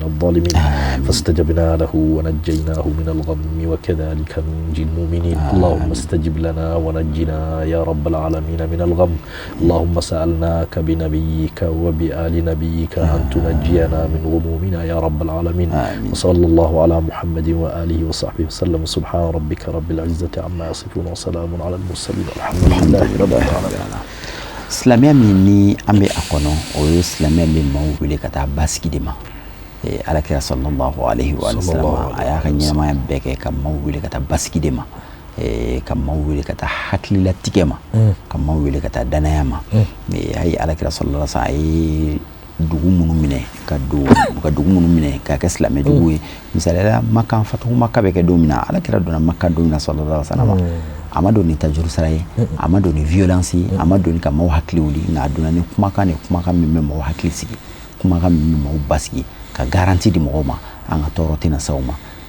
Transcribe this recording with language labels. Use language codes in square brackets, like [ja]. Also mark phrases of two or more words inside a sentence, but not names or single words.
[ar] الظالمين فاستجبنا له ونجيناه من الغم وكذلك ننجي المؤمنين اللهم استجب لنا ونجنا يا رب العالمين من الغم اللهم سألناك بنبيك وبآل نبيك أن تنجينا من غمومنا يا رب العالمين وصلى الله على محمد وآله وصحبه وسلم سبحان ربك رب العزة عما يصفون وسلام على المرسلين والحمد لله رب العالمين [bm] silamɛya min ni an bɛ a kɔnɔ o ye silamɛya min maaw wele ka taa basigi de ma alakira [ar] صلى الله عليه وسلم [bm] a y'a ka ɲɛnamaya bɛɛ kɛ ka maaw wele ka taa basigi de ma ka maaw wele ka taa hakililatigɛ ma ka maaw wele ka taa danaya ma a ye alakira [ar] صلى الله عليه وسلم [bm] a ye dugu minnu minɛ ka dugu minnu minɛ ka kɛ silamɛ dugu ye misaliyala Maka fatuhu Maka bɛ kɛ don min na alakira donna Maka don min na [ar] صلى الله عليه وسلم [bm] a ma don ni tajuru sara ye a ma don ni violence ye a ma don ni ka maaw hakili wuli nka a donna ni kumakan min bɛ maaw hakili sigi kumakan min bɛ maaw basigi ka garanti di mɔgɔw ma an ka tɔɔrɔ tɛna se aw ma